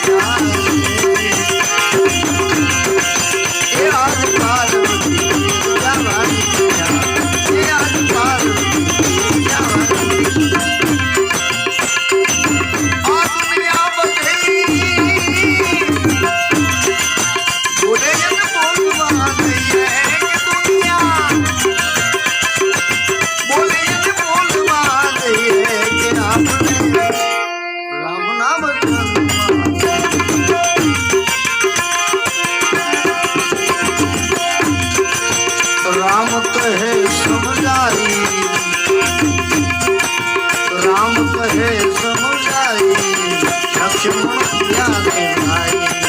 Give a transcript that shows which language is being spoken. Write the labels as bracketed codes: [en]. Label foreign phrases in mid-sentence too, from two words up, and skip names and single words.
[gu] એ આજ પાર્વતી જવાની એ આજ પાર્વતી જવાની આ દુનિયા બધી બોલે જન બોલવા દઈએ કે દુનિયા બોલે જન બોલવા દઈએ કે આપણે રામ નામ [hi] राम कहे समझाई राम कहे समझाई लक्ष्मण प्यारे भाई